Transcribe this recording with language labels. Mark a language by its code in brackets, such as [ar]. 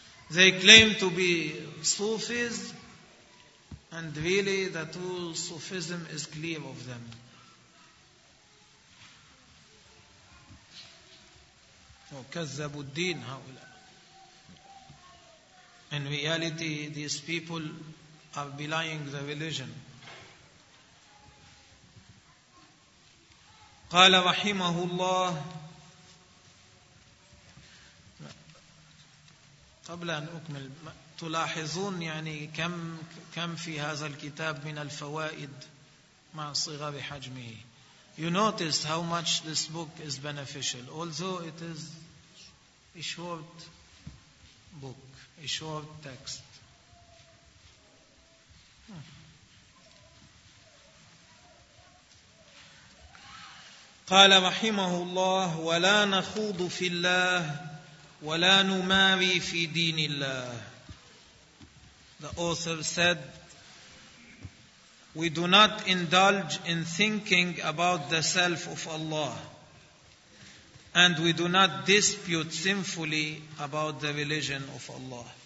[en] They claim to be Sufis, and really the true Sufism is clear of them. [ar] كذبوا الدين هؤلاء. [en] In reality, these people are belying the religion. [ar] قال رحمه الله قبل أن أكمل تلاحظون يعني كم في هذا الكتاب من الفوائد مع صغر حجمه. [en] You notice how much this book is beneficial, although it is a short book, a short text. [ar] قال رحمه الله ولا نخوض في الله ولا نماري في دين الله. [en] The author said, we do not indulge in thinking about the self of Allah, and we do not dispute sinfully about the religion of Allah.